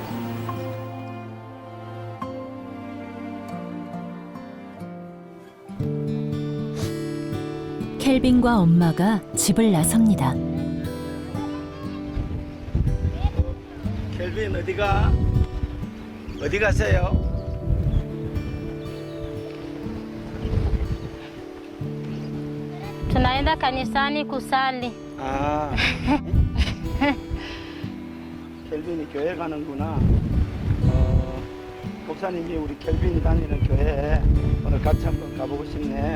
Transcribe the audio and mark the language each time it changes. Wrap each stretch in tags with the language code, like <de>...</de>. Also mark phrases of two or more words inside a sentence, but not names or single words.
<ko>켈빈과 엄마가 집을 나섭니다. 켈빈 어디가? 어디 가세요?</ko> <sw>Tunaenda kanisani kusali.</sw> <ko>아, 켈빈이 교회 가는구나. 목사님이 우리 켈빈이 다니는 교회에 오늘 같이 한번 가보고 싶네.</ko>